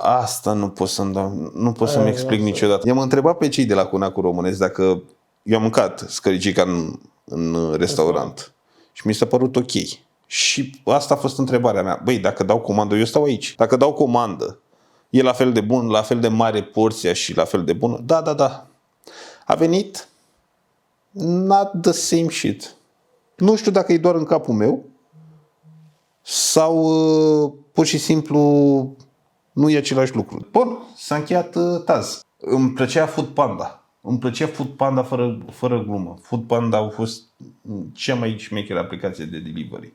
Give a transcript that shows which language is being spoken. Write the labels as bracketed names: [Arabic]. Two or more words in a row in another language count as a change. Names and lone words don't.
[Romanian] Asta nu pot să-mi explic niciodată. I-am întrebat pe cei de la Conacul românesc dacă eu am mâncat scăricica în restaurant și mi s-a părut ok. Și asta a fost întrebarea mea. Băi, dacă dau comandă, eu stau aici. Dacă dau comandă, e la fel de bun, la fel de mare porția și la fel de bună? Da. A venit [English] not the same shit. [Romanian] Nu știu dacă e doar în capul meu sau pur și simplu nu e același lucru. Bun, s-a încheiat Taz. Îmi plăcea Food Panda fără glumă. Food Panda au fost cea mai șmecheră aplicație de delivery.